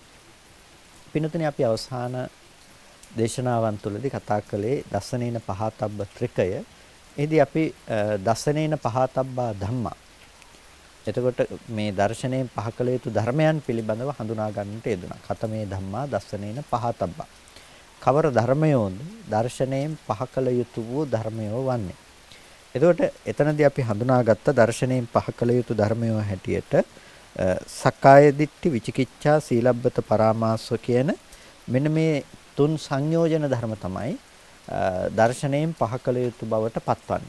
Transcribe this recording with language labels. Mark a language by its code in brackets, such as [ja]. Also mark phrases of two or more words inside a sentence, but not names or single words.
[si] පින්නතුනි අපි අවසාන දේශනාවන් තුළදී කතා කළේ [pi] දස්සනේන පහතබ්බ [si] ත්‍රිකය. එහිදී අපි [pi] දස්සනේන පහතබ්බා ධම්මා. [si] එතකොට මේ දර්ශනයෙන් පහ කළ යුතු ධර්මයන් පිළිබඳව හඳුනා ගන්නට යෙදුණා. [pi] කතමේ ධම්මා දස්සනේන පහතබ්බා. [si] කවර ධර්මයෝද දර්ශනයෙන් පහ කළ යුතු වූ ධර්මයෝ වන්නේ. එතකොට එතනදී අපි හඳුනාගත්ත දර්ශනයෙන් පහ කළ යුතු ධර්මයෝ හැටියට [pi] සක්කාය දිට්ඨි විචිකිච්ඡා සීලබ්බත පරාමාස [si] කියන මෙන්න මේ තුන් සංයෝජන ධර්ම තමයි දර්ශනයෙන් පහ කළ යුතු බවට පත්වන්නේ.